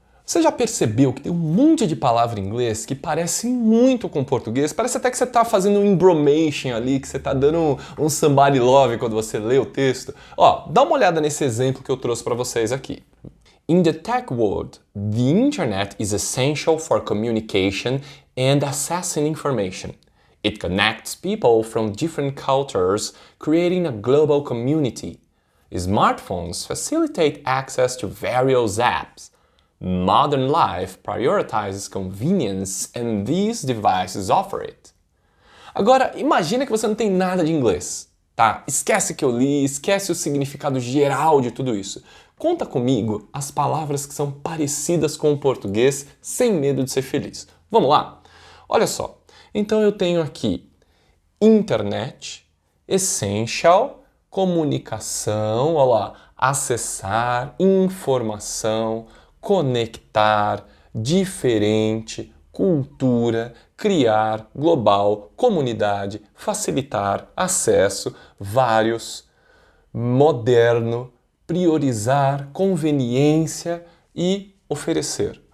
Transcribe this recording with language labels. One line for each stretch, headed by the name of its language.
Portuguese: Você já percebeu que tem um monte de palavra em inglês que parece muito com português? Parece até que você está fazendo um embromation ali, que você está dando um
English: somebody love
Portuguese: quando você lê o texto. Ó, dá uma olhada nesse exemplo que eu trouxe para vocês aqui.
English: In the tech world, the internet is essential for communication and accessing information. It connects people from different cultures, creating a global community. Smartphones facilitate access to various apps. Modern life prioritizes convenience and these devices offer it.
Portuguese: Agora, imagina que você não tem nada de inglês, tá? Esquece que eu li, esquece o significado geral de tudo isso. Conta comigo as palavras que são parecidas com o português sem medo de ser feliz. Vamos lá? Olha só. Então eu tenho aqui internet, essential, comunicação, olha lá, acessar, informação, conectar, diferente, cultura, criar, global, comunidade, facilitar, acesso, vários, moderno, priorizar, conveniência e oferecer.